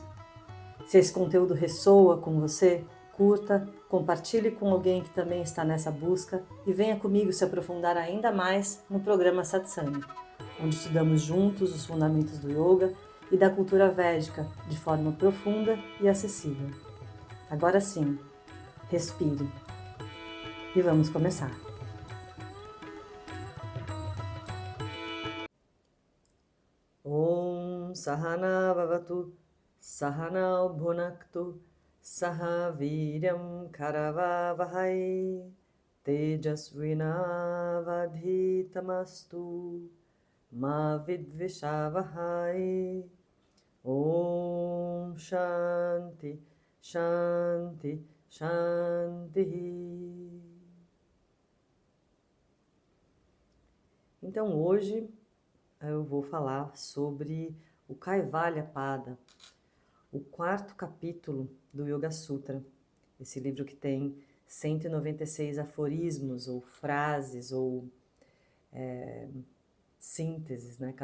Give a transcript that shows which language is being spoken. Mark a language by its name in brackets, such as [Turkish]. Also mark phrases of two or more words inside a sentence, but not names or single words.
[Portuguese] Se esse conteúdo ressoa com você, curta, compartilhe com alguém que também está nessa busca e venha comigo se aprofundar ainda mais no programa Satsang, onde estudamos juntos os fundamentos do yoga e da cultura védica de forma profunda e acessível. Agora sim, respire e vamos começar. [Sanskrit] ॐ सहना भवतु सहना भुनक्तु सह वीर्यं करवावहै तेजस्विनावधीतमस्तु मा विद्विषावहै. ॐ शान्तिः शान्तिः शान्तिः. [Portuguese] Então hoje eu vou falar sobre o Kaivalya Pada, o quarto capítulo do Yoga Sutra, esse livro que tem 196 aforismos ou frases ou sínteses, né?